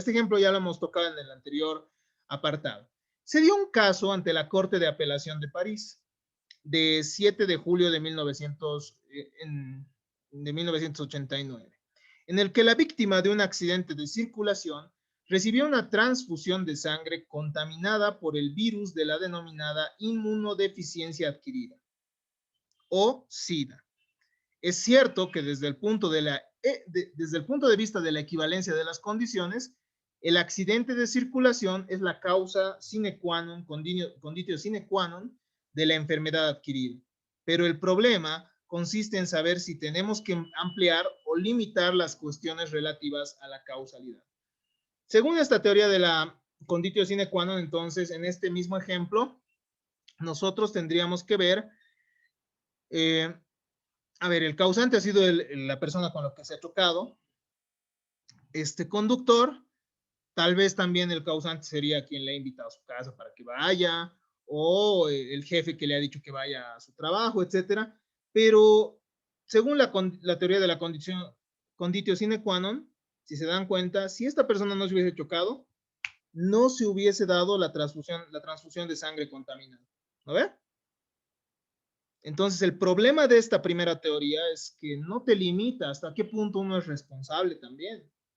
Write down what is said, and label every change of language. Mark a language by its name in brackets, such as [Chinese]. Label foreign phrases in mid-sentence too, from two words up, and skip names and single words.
[Spanish] Este ejemplo ya lo hemos tocado en el anterior apartado. Se dio un caso ante la Corte de Apelación de París de 7 de julio de 1989, en el que la víctima de un accidente de circulación recibió una transfusión de sangre contaminada por el virus de la denominada inmunodeficiencia adquirida, o SIDA. Es cierto que desde el punto de vista de la equivalencia de las condiciones, el accidente de circulación es la causa [Latin] sine qua non, conditio sine qua non [Spanish] de la enfermedad adquirida. Pero el problema consiste en saber si tenemos que ampliar o limitar las cuestiones relativas a la causalidad. Según esta teoría de la [Latin] conditio sine qua non, [Spanish] entonces, en este mismo ejemplo, nosotros tendríamos que ver a ver, el causante ha sido la persona con la que se ha chocado. Este conductor, tal vez también el causante sería quien le ha invitado a su casa para que vaya, o el jefe que le ha dicho que vaya a su trabajo, etcétera. Pero según la teoría de la [Latin] conditio sine qua non, [Spanish] si se dan cuenta, si esta persona no se hubiese chocado, no se hubiese dado la transfusión de sangre contaminada. ¿No ve? Entonces, el problema de esta primera teoría es que no te limita hasta qué punto uno es responsable también.